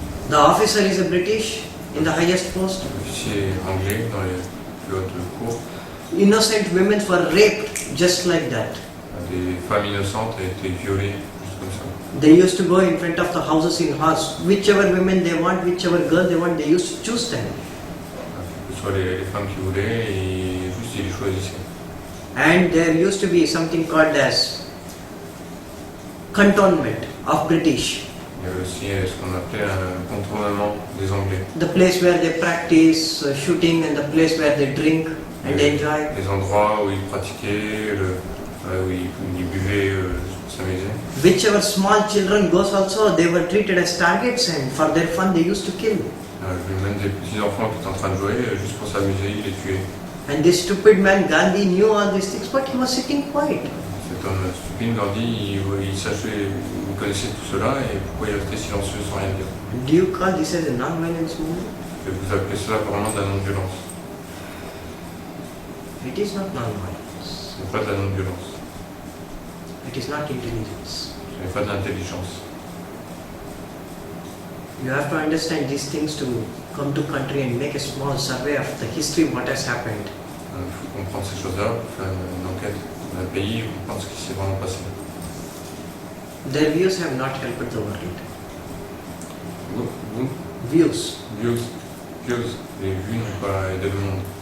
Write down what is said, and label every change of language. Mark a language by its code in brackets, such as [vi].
[en] The officer is a British in the highest post. [fr] l'officier est anglais dans les plus hautes cours. [en] Innocent women were raped just like that. [fr] Des femmes innocentes ont été violées juste comme ça. [en] They used to go in front of the houses in horse. Whichever women they want, whichever girl they want, they used to choose them. [fr] Que ce soit les femmes qui voulaient et juste ils les choisissaient. [en] And there used to be something called as cantonment of British. [fr] Il y avait aussi ce qu'on appelait un contournement des Anglais. [en] The place where they practice shooting and the place where they drink and enjoy. [fr] Les endroits où ils pratiquaient, où ils buvaient pour s'amuser. [en] Whichever small children goes also, they were treated as targets and for their fun they used to kill. [fr] Même des petits enfants qui étaient en train de jouer, juste pour s'amuser, ils les tuaient. [en] And this stupid man Gandhi knew all these things, but he was sitting quiet. [fr] Cet homme stupide, Gandhi, il connaissait tout cela et pourquoi il restait silencieux sans rien dire. [en] Do you call this as a non-violence movement? [fr] Et vous appelez cela vraiment de la non-violence. [en] It is not non-violence. [fr] Ce n'est pas de la non-violence. [en] It is not intelligence. [fr] Ce n'est pas de l'intelligence. [en] You have to understand these things to come to country and make a small survey of the history, what has happened. [fr] Il faut comprendre ces choses-là, faire une enquête dans le pays et comprendre ce qui s'est vraiment passé. [en] Their views have not helped the world. [fr] Vous [en] Views. [fr] Les vues n'ont pas aidé le monde.